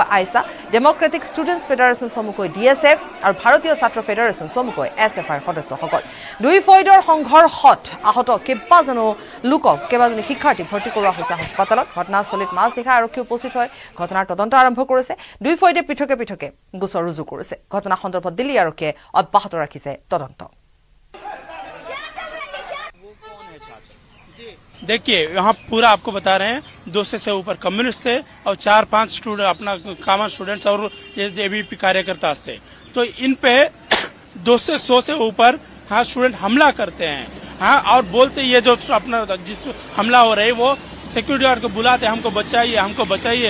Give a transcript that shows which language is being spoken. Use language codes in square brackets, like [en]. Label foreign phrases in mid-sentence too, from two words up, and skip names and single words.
[as] আইসা ডেমক্ৰেটিক ষ্টুডেণ্টছ ফেডাৰেশ্যন চমুকৈ ডিএছএফ আৰু ভাৰতীয় ছাত্ৰ ফেডাৰেশ্যন চমুকৈ এছএফআইৰ সদস্যসকল দুই ফৈদৰ সংঘৰ্ষত আহত কেইবাজনো শিক্ষাৰ্থীক ভৰ্তি কৰোৱা হৈছে হাস্পতালত ঘটনাস্থলীত মাজনিশা আৰক্ষী উপস্থিত হয় ঘটনাৰ তদন্ত আৰম্ভ কৰিছে দুই ফৈদে পৃথকে পৃথকে গোচৰ ৰুজু কৰিছে ঘটনা সন্দৰ্ভত দিল্লী আৰক্ষীয়ে অব্যাহত ৰাখিছে তদন্ত [hi] देखिए यहाँ पूरा आपको बता रहे हैं 200 से ऊपर कम्युनिस्ट से और 4-5 स्टूडेंट अपना [en] common students [hi] और एबीपी कार्यकर्ता से, तो इन पे 200 से ऊपर हाँ स्टूडेंट हमला करते हैं हाँ, और बोलते ये जो अपना जिस हमला हो रहा है वो [en] security guard [hi] को बुलाते हमको बचाइए।